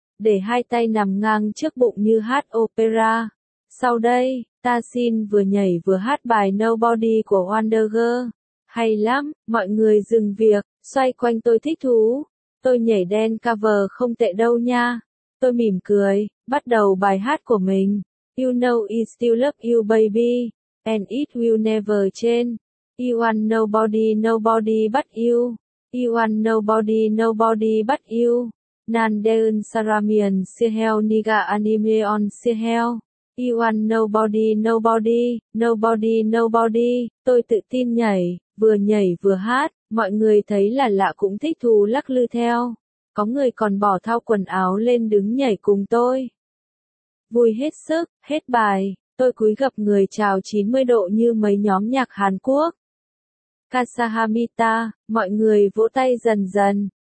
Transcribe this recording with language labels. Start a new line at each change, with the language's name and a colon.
Vietnamese: để hai tay nằm ngang trước bụng như hát opera. Sau đây, ta xin vừa nhảy vừa hát bài Nobody của Wonder Girl. Hay lắm, mọi người dừng việc, xoay quanh tôi thích thú. Tôi nhảy đen cover không tệ đâu nha. Tôi mỉm cười, bắt đầu bài hát của mình.
English: You know I still love you baby, and it will never change. You want nobody, nobody but you. You want nobody, nobody but you.
Korean: Nan deun saramien siheo niga animeon siheo.
English: You want nobody, nobody, nobody, nobody.
Vietnamese: Tôi tự tin nhảy vừa hát. Mọi người thấy là lạ cũng thích thú lắc lư theo. Có người còn bỏ thao quần áo lên đứng nhảy cùng tôi. Vui hết sức, hết bài, tôi cúi gập người chào 90 độ như mấy nhóm nhạc Hàn Quốc. Kasahamita, mọi người vỗ tay dần dần.